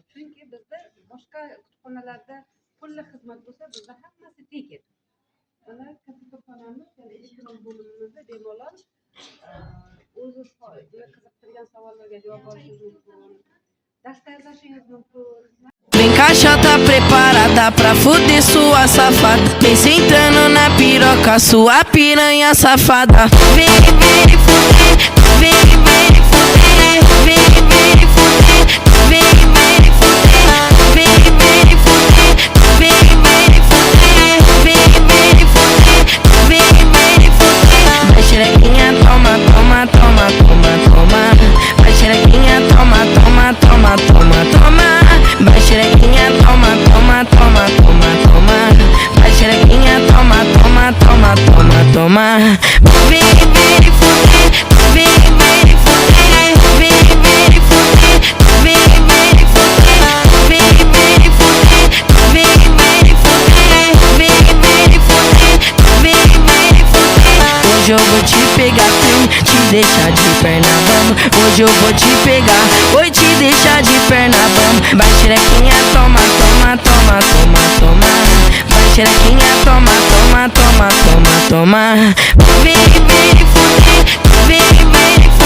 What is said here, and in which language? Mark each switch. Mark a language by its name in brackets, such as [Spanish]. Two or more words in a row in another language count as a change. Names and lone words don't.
[Uzbek] Chunki bizda boshqa kutubxonalarda pulli xizmat bo'lsa, bizda hammasi tekin. Mana kutubxonamiz, ya'ni elektron bo'limimizda bemalol o'zi qiziqtirgan savollarga javob olishingiz mumkin. Dars tayyorlashingiz mumkin. [Portuguese] Vem caixa tá preparada pra fuder sua safada. Vem sentando na piroca, sua piranha safada. Vem, vem fuder, vem, vem fuder, vem, vem fuder, vem, vem fuder, vem, vem fuder, vem, vem fuder, vem, vem fuder, vem, vem fuder. Vai xerequinha, toma, toma, toma, toma, toma. Vai xerequinha, toma, toma, toma, toma, toma. Vai xerequinha, toma, toma, toma, toma, toma. Vai xerequinha, toma, toma, toma, toma, toma. Vem, vem fuder, vem, vem fuder, vem, vem fuder, vem, vem fuder, vem, vem fuder, vem, vem fuder, vem, vem fuder, vem, vem fuder. Hoje eu vou te pegar, te deixar de perna bamba. Hoje eu vou te pegar, vou te deixar de perna bamba. Vai xerequinha, toma, toma, toma, toma, toma. Vai xerequinha, toma, toma, toma, toma, toma. Vem, vem fuder, vem, vem